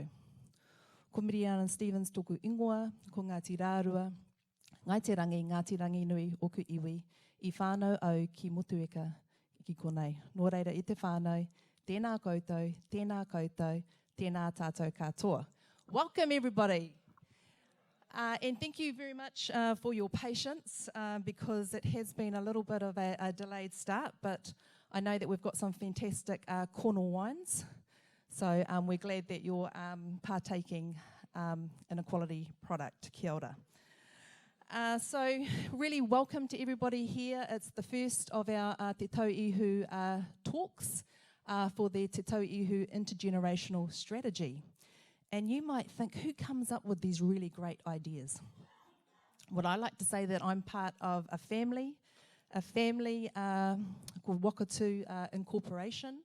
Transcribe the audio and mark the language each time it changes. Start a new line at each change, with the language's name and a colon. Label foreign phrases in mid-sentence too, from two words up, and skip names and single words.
Māori: Ko Miriana Stevens tōku ingoa, ko Ngāti Rārua, Ngāti Rangi nui o ku iwi, I whānau au ki motueka ki konei. Nō reira i te whānau, tēnā koutou, tēnā tātou katoa.
English: Welcome everybody. And thank you very much for your patience because it has been a little bit of a delayed start, but I know that we've got some fantastic Cornwall wines, so we're glad that you're partaking in a quality product.
Māori: Kia ora.
English: So really welcome to everybody here. It's the first of our Te Tauihu talks for the Te Tauihu Intergenerational Strategy. And you might think, who comes up with these really great ideas? Well, I like to say that I'm part of a family called Wakatu Incorporation.